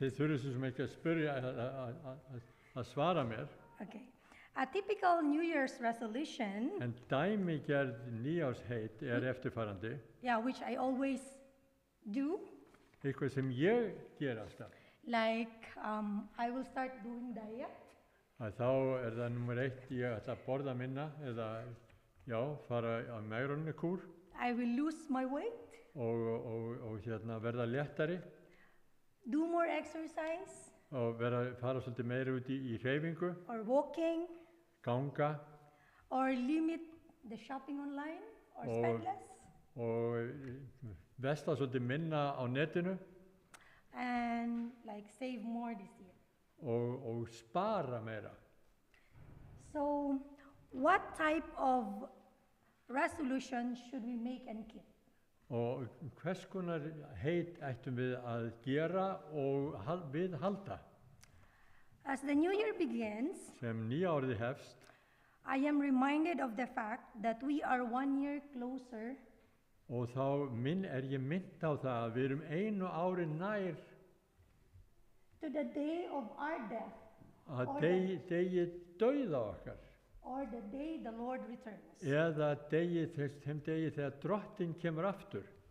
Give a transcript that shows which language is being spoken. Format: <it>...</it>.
<is>Þið þurfið sem ekki að spyrja að svara mér.</is> <en>Okay. A typical New Year's resolution,</en> <is>En dæmigerð nýjársheit eftirfarandi.</is> <en>yeah, which I always do,</en> <is>Eitthvað sem ég ger alltaf.</is> <en>like I will start doing diet.</en> <is>Að þá það nummer 1, ég ætla að borða minna eða fara á megrunarkúr</is> <en>I will lose my weight,</en> <is>og verða léttari</is> <en>do more exercise,</en> <is>og fara svolítið meira út í hreyfingu,</is> <en>or walking,</en> <is>ganga</is> <en>or limit the shopping online, or spend less,</en> <is>og vesla svolítið minna á netinu</is> <en>and like save more this year.</en> <is>og spara meira.</is> <en>So, what type of resolution should we make and keep?</en> <is>Og hvers konar heit ættum við að gera og viðhalda?</is> <en>As the new year begins,</en> <is>Sem nýárið hefst,</is> <en>I am reminded of the fact that we are 1 year closer</en> <is>og þá ég minnt á það að við erum einu ári nær</is> <en>to the day of our death,</en> <is>að degi dauða okkar,</is> <en>or the day the Lord returns.</en> <is>eða þeim degi þegar Drottinn kemur aftur.</is>